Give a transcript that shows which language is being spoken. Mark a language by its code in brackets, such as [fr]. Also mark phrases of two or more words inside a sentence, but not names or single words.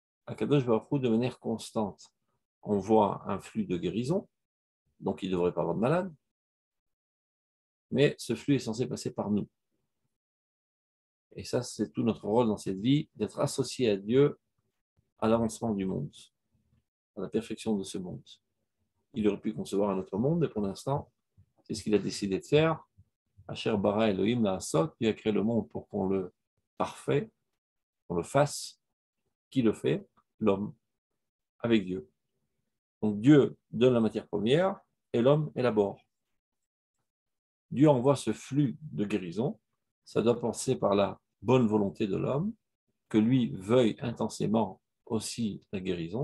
[he] הקדוש ברוך הוא, [fr] de manière constante, envoie un flux de guérison, donc il ne devrait pas avoir de malade, mais ce flux est censé passer par nous. Et ça, c'est tout notre rôle dans cette vie, d'être associé à Dieu à l'avancement du monde, à la perfection de ce monde. Il aurait pu concevoir un autre monde, et pour l'instant, c'est ce qu'il a décidé de faire. [he] אשר ברא אלהים לעשות, [fr] Dieu a créé le monde pour qu'on le parfait, qu'on le fasse. Qui le fait? L'homme, avec Dieu. Donc Dieu donne la matière première et l'homme élabore. Dieu envoie ce flux de guérison. Ça doit passer par la bonne volonté de l'homme, que lui veuille intensément aussi la guérison.